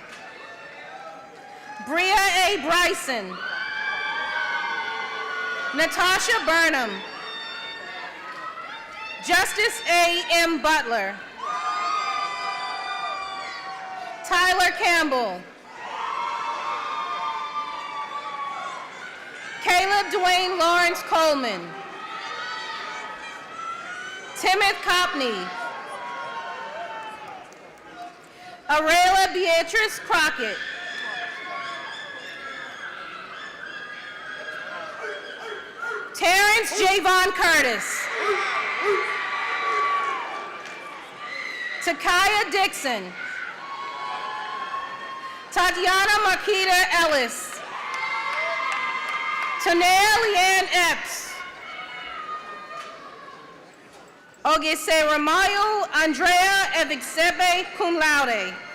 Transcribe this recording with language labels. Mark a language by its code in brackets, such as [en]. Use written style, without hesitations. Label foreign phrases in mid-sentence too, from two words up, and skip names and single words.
[en] Bria A. Bryson. Natasha Burnham. Justice A. M. Butler. Tyler Campbell. Caleb Dwayne Lawrence Coleman. Timothy Copney. Arela Beatrice Crockett. Terrence Javon Curtis. Takaya Dixon. Tatiana Marquita Ellis. Tanea Leanne Epps. Ogese Ramayo Andrea Evixebe, [la] cum laude.